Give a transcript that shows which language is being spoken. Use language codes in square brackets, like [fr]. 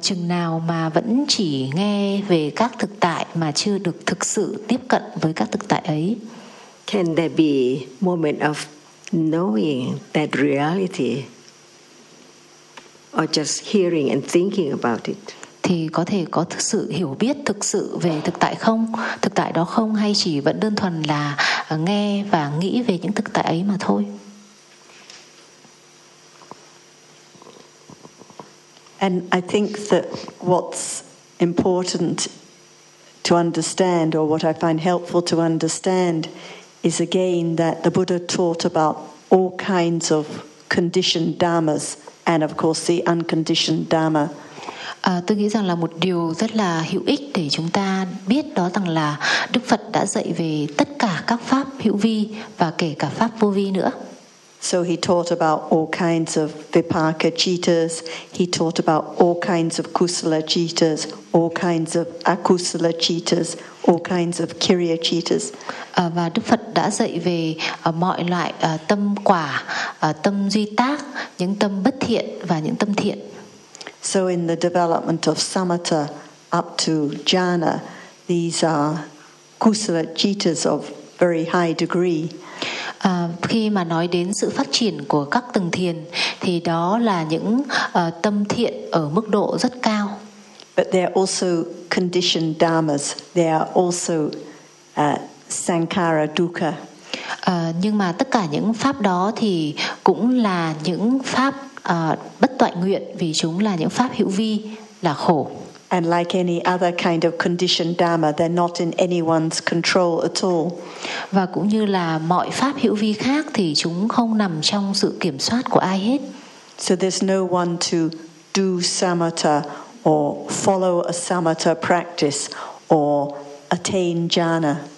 [vi] Chừng nào mà vẫn chỉ nghe về các thực tại mà chưa được thực sự tiếp cận với các thực tại ấy. [en] Can there be moment of knowing that reality or just hearing and thinking about it? [vi] Thì có thể có thực sự hiểu biết thực sự về thực tại không? Thực tại đó không, hay chỉ vẫn đơn thuần là nghe và nghĩ về những thực tại ấy mà thôi? [en] And I think that what's important to understand, or what I find helpful to understand, is again that the Buddha taught about all kinds of conditioned dharmas, and of course the unconditioned dharma. [vi] Tôi nghĩ rằng là một điều rất là hữu ích để chúng ta biết đó rằng là Đức Phật đã dạy về tất cả các pháp hữu vi và kể cả pháp vô vi nữa. [en] So he taught about all kinds of vipaka cittas, he taught about all kinds of kusala cittas, all kinds of akusala cittas, all kinds of kriya cittas. [vi] Và Đức Phật đã dạy về mọi loại tâm quả, tâm duy tác, những tâm bất thiện và những tâm thiện. [en] So in the development of samatha up to jhana, these are kusala chittas of very high degree. [vi] Khi mà nói đến sự phát triển của các tầng thiền thì đó là những tâm thiện ở mức độ rất cao. [en] But they are also conditioned dharmas. They are also sankhara dukkha. [vi] Nhưng mà tất cả những pháp đó thì cũng là những pháp bất toại nguyện, vì chúng là những pháp hữu vi, là khổ. [en] And like any other kind of conditioned dharma, they're not in anyone's control at all. [vi] Và cũng như là mọi pháp hữu vi khác thì chúng không nằm trong sự kiểm soát của ai hết. [en] So there's no one to do samatha or follow a samatha practice or attain jhana.